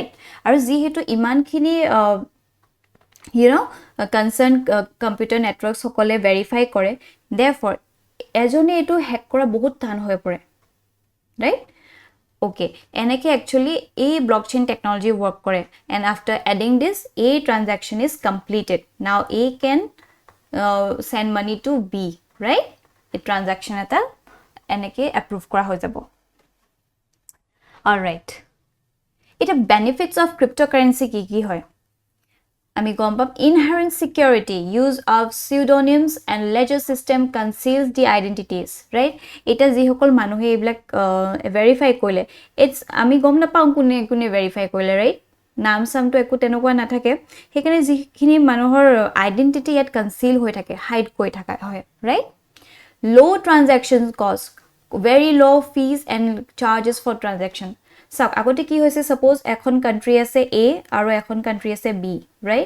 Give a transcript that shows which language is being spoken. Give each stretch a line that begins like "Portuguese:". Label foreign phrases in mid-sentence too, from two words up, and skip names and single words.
Assamese: আৰু যিহেতু ইমানখিনি
English: concern computer network
Assamese: সকলে ভেৰিফাই কৰে, therefore এজনে এইটো হেক কৰা বহুত টান হৈ পৰে, ৰাইট?
English: ওকে, এনেকৈ একচুৱেলি এই blockchain technology work কৰে, and after adding this a transaction is completed. Now a can send money to B, right? A transaction
Assamese: এটা এনেকে approve কৰা হৈ যাব.
English: All right. It benefits of cryptocurrency
Assamese: কি হয়? আমি গম পাম
English: inherent security, use of pseudonyms and ledger system conceals the identities, right?
Assamese: এটা যি সকল মানুহে এবাৰ verify koile, it's আমি গম নাপাম কোনে verify koile, right? নাম সামটো একো তেনেকুৱা নাথাকে, সেইকাৰণে যিখিনি মানুহৰ আইডেন্টিটি ইয়াত কনসিল হৈ থাকে, হাইড কৰি থকা হয়, ৰাইট?
English: low transaction cost, very low fees and charges for transaction.
Assamese: চাওক, আগতে কি হৈছে, সাপোজ এখন কাণ্ট্ৰি আছে এ আৰু এখন কাণ্ট্ৰি আছে বি, ৰাইট?